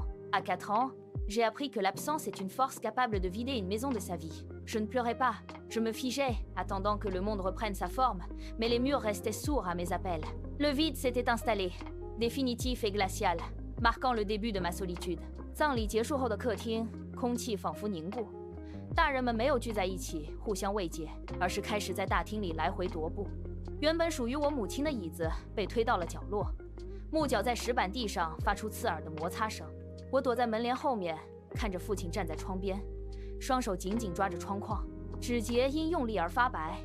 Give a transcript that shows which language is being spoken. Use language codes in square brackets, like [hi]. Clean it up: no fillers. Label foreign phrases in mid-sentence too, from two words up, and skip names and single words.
[fr] À 4 ans, j'ai appris que l'absence est une force capable de vider une maison de sa vie. Je ne pleurais pas, je me figeais, attendant que le monde reprenne sa forme, mais les murs restaient sourds à mes appels. Le vide s'était installé, définitif et glacial, marquant le début de ma solitude. [zh] 葬礼结束后的客厅，空气仿佛凝固。大人们没有聚在一起互相慰藉，而是开始在大厅里来回踱步。原本属于我母亲的椅子被推到了角落，木脚在石板地上发出刺耳的摩擦声。我躲在门帘后面，看着父亲站在窗边，双手紧紧抓着窗框，指节因用力而发白。